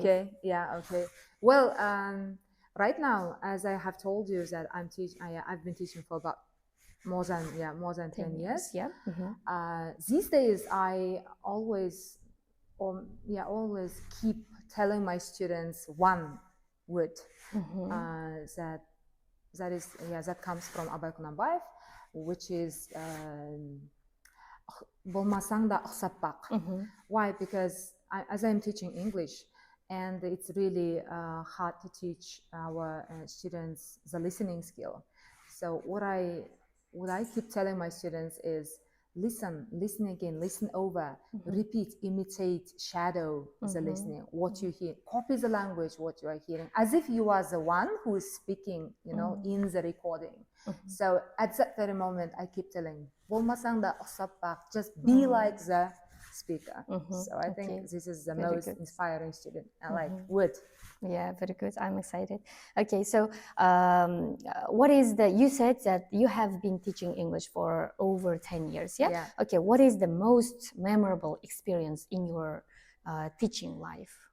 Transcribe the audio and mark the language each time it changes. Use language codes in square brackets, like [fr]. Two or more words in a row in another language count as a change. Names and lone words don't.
[en] Okay, Well, right now, as I have told you that I've been teaching for about more than 10 years. Yeah. These days, I always keep telling my students one word that comes from Abay Kunabayev, which is [kk] болмасаң да ұқсап бақ. [en] Why? Because as I'm teaching English, and it's really hard to teach our students the listening skill. So what I keep telling my students is, listen again, listen over, repeat, imitate, shadow the listening, what you hear, copy the language, what you are hearing, as if you are the one who is speaking, in the recording. So at that very moment, I keep telling, [kk] болмасаң да ұқсап бақ, [en] just be like the speaker. So I think this is the very most inspiring student, word. Yeah, very good. I'm excited. Okay, so what is you said that you have been teaching English for over 10 years, yeah? Okay, what is the most memorable experience in your teaching life?